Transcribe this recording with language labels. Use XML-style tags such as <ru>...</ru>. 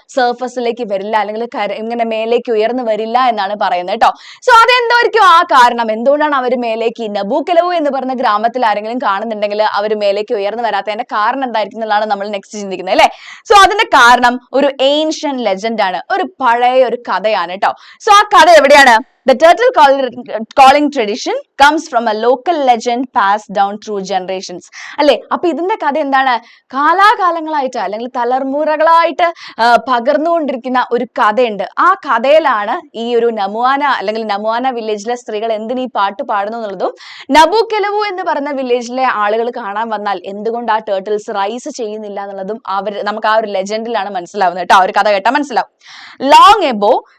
<ml>സർഫസിലേക്ക് വരില്ല അല്ലെങ്കിൽ ഇങ്ങനെ മേലേക്ക് ഉയർന്നു വരില്ല എന്നാണ് പറയുന്നത് കേട്ടോ. സോ അതെന്തായിരിക്കും ആ കാരണം? എന്തുകൊണ്ടാണ് അവർ മേലേക്ക് നബുക്കെലവു എന്ന് പറഞ്ഞ ഗ്രാമത്തിൽ ആരെങ്കിലും കാണുന്നുണ്ടെങ്കിൽ അവർ മേലേക്ക് ഉയർന്നു വരാത്തതിന്റെ കാരണം എന്തായിരിക്കും എന്നുള്ളതാണ് നമ്മൾ നെക്സ്റ്റ് ചിന്തിക്കുന്നത് അല്ലെ. സോ അതിന്റെ കാരണം ഒരു ഏൻഷ്യൻ ലെജൻഡ് ആണ്, ഒരു പഴയ ഒരു കഥയാണ് കേട്ടോ. സോ ആ കഥ എവിടെയാണ്?</ml> <en>The turtle calling tradition comes from a local legend passed down through generations.</en> <ml>അല്ലെ, അപ്പൊ ഇതിന്റെ കഥ എന്താണ്? കാലാകാലങ്ങളായിട്ട് അല്ലെങ്കിൽ തലമുറകളായിട്ട് പകർന്നുകൊണ്ടിരിക്കുന്ന ഒരു കഥയുണ്ട്. ആ കഥയിലാണ് ഈ ഒരു നമുവാന വില്ലേജിലെ സ്ത്രീകൾ എന്തിനു ഈ പാട്ട് പാടുന്നു എന്നുള്ളതും നബുക്കെലവു എന്ന് പറഞ്ഞ വില്ലേജിലെ ആളുകൾ കാണാൻ വന്നാൽ എന്തുകൊണ്ട് ആ ടേർട്ടിൽസ് റൈസ് ചെയ്യുന്നില്ല എന്നുള്ളതും നമുക്ക് ആ ഒരു ലെജൻഡിലാണ് മനസ്സിലാവുന്നത് കേട്ടോ. ആ ഒരു കഥ കേട്ടാൽ മനസ്സിലാവും.</ml> <en>long ago</en>